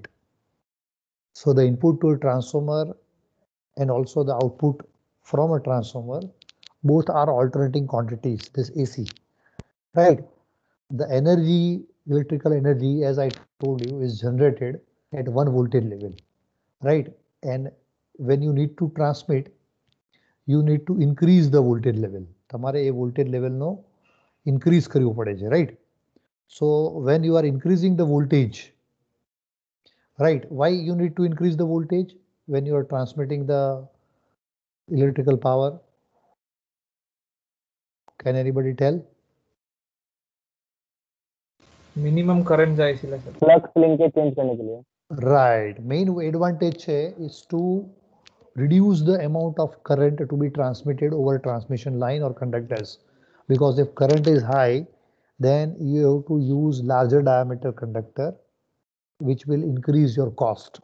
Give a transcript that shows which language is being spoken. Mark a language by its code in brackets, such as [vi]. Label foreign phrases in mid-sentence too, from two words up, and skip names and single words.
[en] So the input to a transformer and also the output from a transformer, both are alternating quantities, this AC, right? The energy, electrical energy, as I told you, is generated at one voltage level, right? And when you need to transmit, you need to increase the voltage level. [gu] તમારે એ [en] voltage level [gu] નો increase કરવું પડે છે, [en] right? So when you are increasing the voltage, right? Why you need to increase the voltage when you are transmitting the electrical power? Can anybody tell? minimum current [gu] જાય છે સર. [en] flux linkage change [hi] करने के लिए. [en] Right. Main advantage is to reduce the amount of current to be transmitted over transmission line or conductors. Because if current is high, then you have to use larger diameter conductor, which will increase your cost.